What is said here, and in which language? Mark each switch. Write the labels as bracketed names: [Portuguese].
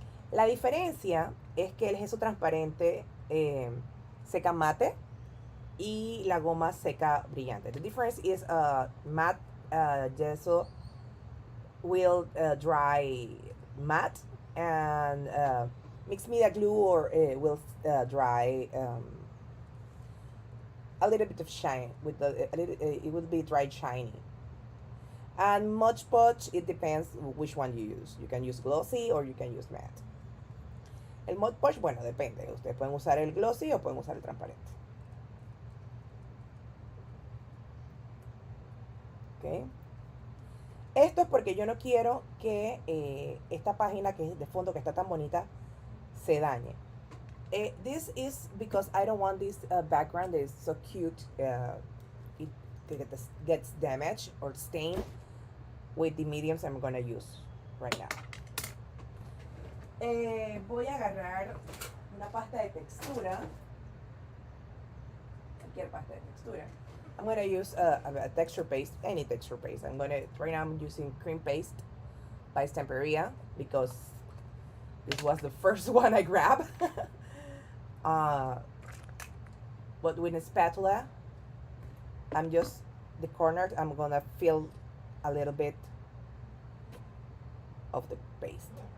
[Spanish] La diferencia es que el gesso transparente seca mate y la goma seca brillante. [English] The difference is matte gesso will dry matte, and mixed media glue or will dry a little bit of shine with it will be dry shiny. And Mod Podge, it depends which one you use. You can use glossy or you can use matte. [Spanish] El Mod Podge, bueno, depende. Ustedes pueden usar el glossy o pueden usar el transparente. ¿Ok? Esto es porque yo no quiero que esta página que es de fondo, que está tan bonita, se dañe. [English] This is because I don't want this background that is so cute. It gets damaged or stained with the mediums I'm gonna use right now. [Spanish] Voy a agarrar una pasta de textura, cualquier pasta de textura. [English] I'm gonna use a texture paste, any texture paste. Right now I'm using cream paste by Stamperia because this was the first one I grabbed. But with a spatula, I'm just the corners, I'm gonna fill a little bit of the paste.